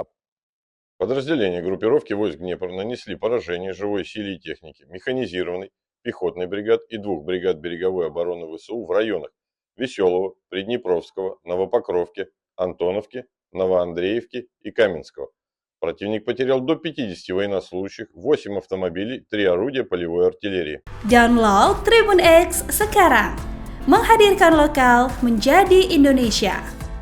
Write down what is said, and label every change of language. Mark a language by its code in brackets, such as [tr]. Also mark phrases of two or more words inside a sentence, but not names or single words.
[ru] Подразделения группировки войск Днепр нанесли поражение живой силе и технике механизированной, пехотной бригад и 2 бригад береговой обороны ВСУ в районах Веселого, Приднепровского, Новопокровки, Антоновки, Новоандреевки и Каменского. Противник потерял до 50 военнослужащих, 8 автомобилей, 3 орудия полевой артиллерии. [id] Download Tribun X sekarang, menghadirkan lokal menjadi Indonesia.